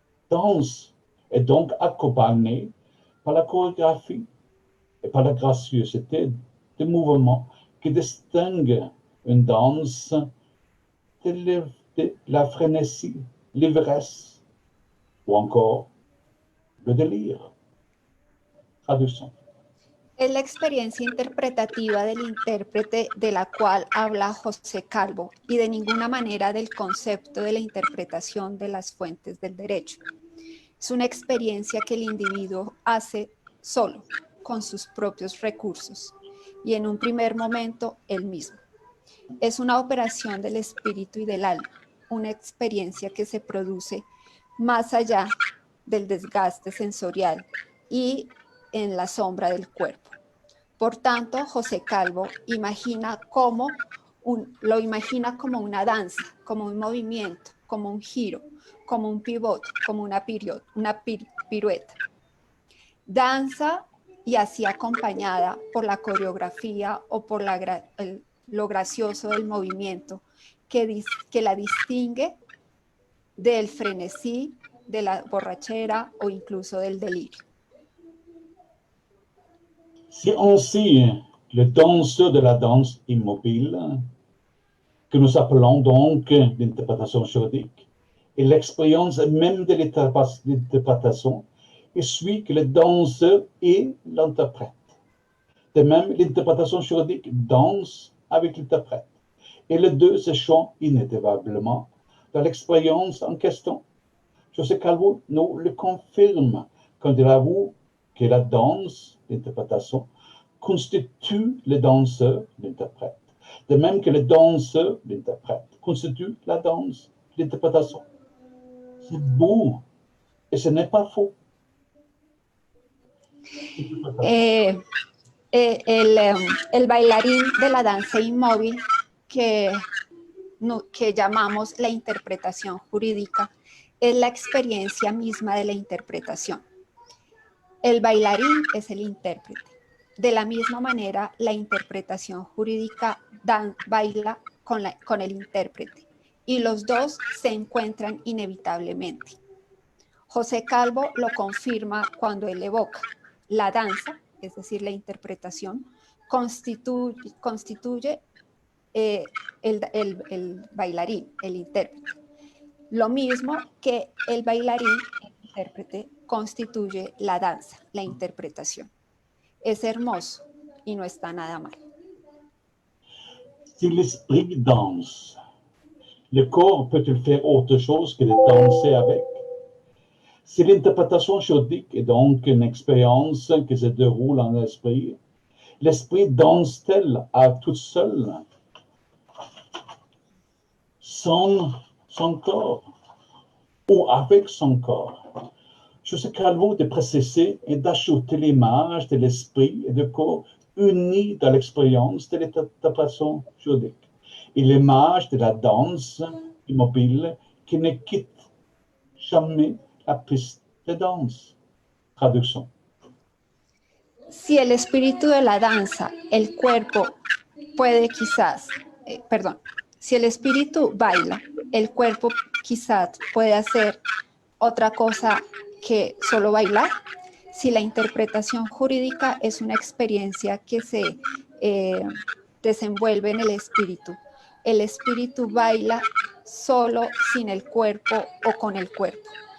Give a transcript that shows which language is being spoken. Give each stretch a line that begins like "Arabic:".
French: Danse est donc accompagnée par la chorégraphie et par la gracieuseté des mouvements qui distingue une danse de la frénésie, l'ivresse ou encore le délire. Traduction.
Spanish: Es la experiencia interpretativa del intérprete de la cual habla José Calvo y de ninguna manera del concepto de la interpretación de las fuentes del derecho. Es una experiencia que el individuo hace solo, con sus propios recursos y en un primer momento él mismo. Es una operación del espíritu y del alma, una experiencia que se produce más allá del desgaste sensorial y en la sombra del cuerpo. Por tanto, José Calvo lo imagina como una danza, como un movimiento, como un giro, como un pivot, como una pirueta. Danza y así acompañada por la coreografía o por lo gracioso del movimiento que la distingue del frenesí, de la borrachera o incluso del delirio.
French: C'est ainsi le danseur de la danse immobile, que nous appelons donc l'interprétation juridique, et l'expérience même de l'interprétation est celui que le danseur et l'interprète. De même, l'interprétation juridique danse avec l'interprète, et les deux s'échangent inévitablement dans l'expérience en question. José Calvo nous le confirme quand il avoue que la danse, l'interprétation, constitue le danseur, l'interprète. De même que le danseur, l'interprète, constitue la danse, l'interprétation. C'est beau et ce n'est pas faux.
Spanish: El bailarín de la danza inmóvil que llamamos la interpretación jurídica es la experiencia misma de la interpretación. El bailarín es el intérprete. De la misma manera, la interpretación jurídica baila con el intérprete y los dos se encuentran inevitablemente. José Calvo lo confirma cuando él evoca la danza, es decir, la interpretación, constituye el bailarín, el intérprete. Lo mismo que el bailarín, el intérprete, constituye la danza, la interpretación. Es hermoso y no está nada mal.
French: Si l'esprit danse, le corps peut-il faire autre chose que de danser avec? Si l'interprétation juridique est donc une expérience qui se déroule en l'esprit, l'esprit danse-t-elle à toute seule, sans son corps ou avec son corps? José Calvo de préciser et d'ajouter l'image de l'esprit et du corps unis dans l'expérience de l'interprétation juridique et l'image de la danse immobile qui ne quitte jamais la piste de danse. Traduction.
Spanish: Si el espíritu de la danza, el cuerpo puede quizás, si el espíritu baila, el cuerpo quizás puede hacer otra cosa que solo bailar. Si la interpretación jurídica es una experiencia que se desenvuelve en el espíritu baila solo, sin el cuerpo o con el cuerpo.